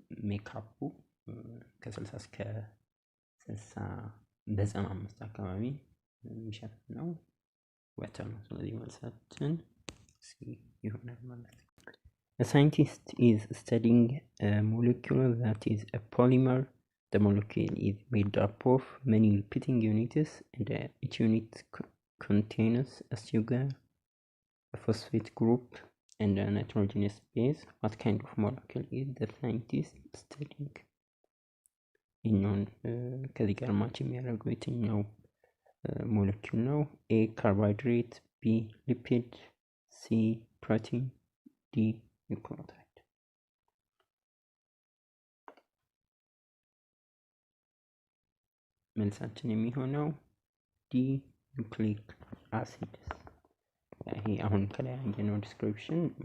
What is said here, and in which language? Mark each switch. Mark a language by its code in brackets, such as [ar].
[am] ሜካፑ ከ60 እስከ 95 አካባቢ የሚሸፍነው water ነው። ስለዚህ መልሳችን C ይሆናል ማለት ነው። [en] A scientist is studying a molecule that is a polymer. The molecule is made up of many repeating units and each unit contains a sugar, a phosphate group, and a nitrogenous base. What kind of molecule is the scientist studying? [am] ይህኛውን ከዚህ ጋር ማች የሚያደርገው የትኛው ሞለኪል ነው? [en] A carbohydrate, B lipid, C protein, D nucleotide። [am] መልሳችን የሚሆነው D ኑክሊክ አሲድ። ይሄ አሁን ከላይ ያየነው ዲስክሪፕሽን